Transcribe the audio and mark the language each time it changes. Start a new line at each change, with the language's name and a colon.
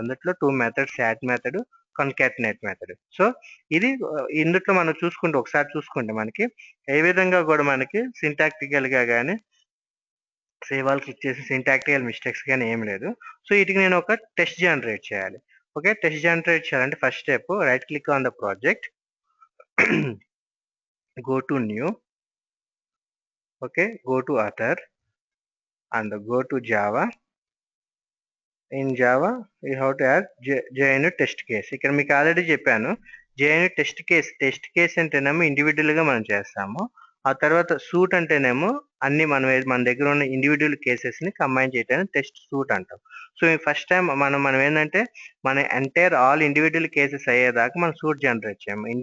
Telugu: అందులో 2 methods, add method, కాన్కాటినేట్ method. So ఇది ఇందులో మనం ఒకసారి చూసుకుంటే మనకి ఏ విధంగా కూడా మనకి సింటాక్టికల్ గా కానీ సేవ్ ఆల్ క్లిక్ చేసి సింటాక్టికల్ మిస్టేక్స్ కానీ ఏం లేదు. సో వీటికి నేను ఒక టెస్ట్ జనరేట్ చేయాలి. ఓకే, టెస్ట్ జనరేట్ చేయాలంటే first step right click on the project,
English: go to new, okay, go to other and go to Java. In Java you have to add JUnit test case.
Telugu: ఇక్కడ మీకు already చెప్పాను, JUnit test case అంటేనేమో individual గా మనం చేస్తాము. ఆ తర్వాత suit అంటేనేమో అన్ని మన దగ్గర ఉన్న ఇండివిజువల్ కేసెస్ ని కంబైన్ చేయడానికి టెస్ట్ సూట్ అంటాం. సో ఫస్ట్ టైం మనం ఏంటంటే మన ఎంటైర్ ఆల్ ఇండివిజువల్ కేసెస్ అయ్యేదాకా మనం సూట్ జనరేట్ చేయము.